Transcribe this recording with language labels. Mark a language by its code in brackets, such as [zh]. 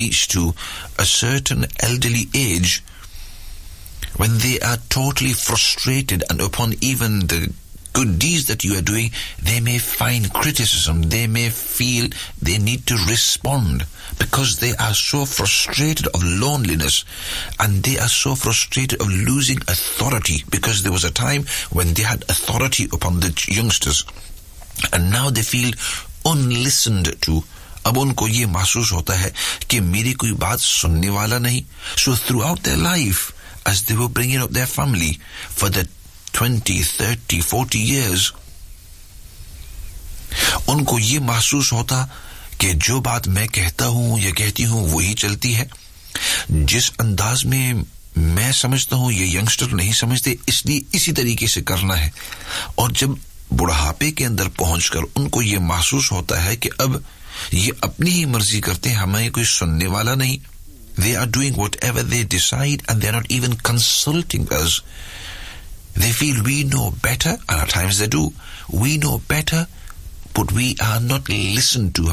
[en] reach to a certain elderly age when they are totally frustrated, and upon even the good deeds that you are doing, they may find criticism, they may feel they need to respond because they are so frustrated of loneliness, and they are so frustrated of losing authority, because there was a time when they had authority upon the youngsters and now they feel unlistened to. [hi] अब उनको ये महसूस होता है कि मेरी कोई बात सुनने वाला नहीं. [en] So throughout their life, as they were bringing up their family for the 20, 30, 40 years, [hi] उनको ये महसूस होता कि जो बात मैं कहता हूँ या कहती हूँ वही चलती है. जिस अंदाज में मैं समझता हूँ ये यंगस्टर नहीं समझते, इसलिए इसी तरीके से करना है. और जब बुढ़ापे के अंदर पहुंचकर उनको ये महसूस होता है कि अब ये अपनी ही मर्जी करते हैं, हमें कोई सुनने वाला नहीं. [en] They are doing whatever they decide and they are not even consulting us. They feel we know better, and at times they do. We know better, but we are not listened to.